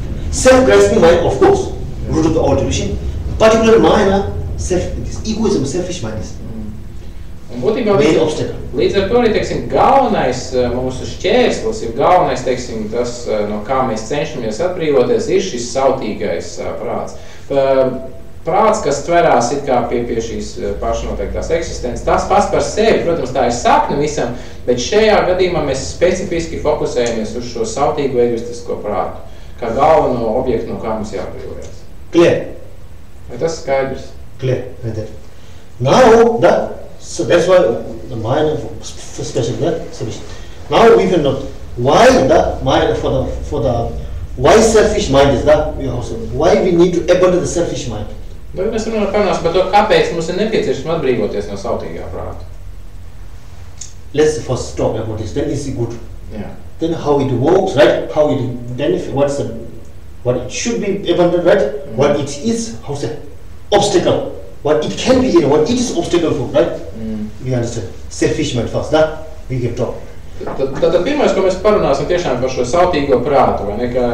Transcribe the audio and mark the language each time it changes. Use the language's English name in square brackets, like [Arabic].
[English] Self-grasping mind, of course, root of the all delusion. Particular Mahayana, this egoism, selfish mind is. [Latvian] Un būtībā līdz ar to arī, galvenais mūsu šķērslis, galvenais, tas, no kā mēs cenšamies atbrīvoties, ir šis sautīgais prāts. Prāts, kas tverās it kā pie šīs pašnoteiktās eksistences, tas pats par sevi, protams, tā ir sakne visam, bet šajā gadījumā mēs specifiski fokusējamies uz šo sautīgo egoistisko prātu, kā galveno objektu, no kā mums jāatbrīvojas. [English] Clear. [Latvian] Vai tas skaidrs? [English] Clear. Now, so that's why the mind special solution. Now we will know why the mind why selfish mind is that why we need to abandon the selfish mind. [Latvian] Bet mēs parunāsim par to, kāpēc mums ir nepieciešams atbrīvoties no sautīgā prāta. [English] Let's first talk about this. Then it's good. Yeah. Then how it works, right? How it benefit. What it should be abandoned, right? What it is, obstacle. What it can be, what it is obstacle for, right? We understand. Selfish mind first, we can talk. [Latvian] Tad pirmais, ko mēs parunāsim tiešām par šo sautīgo prātu, vai ne?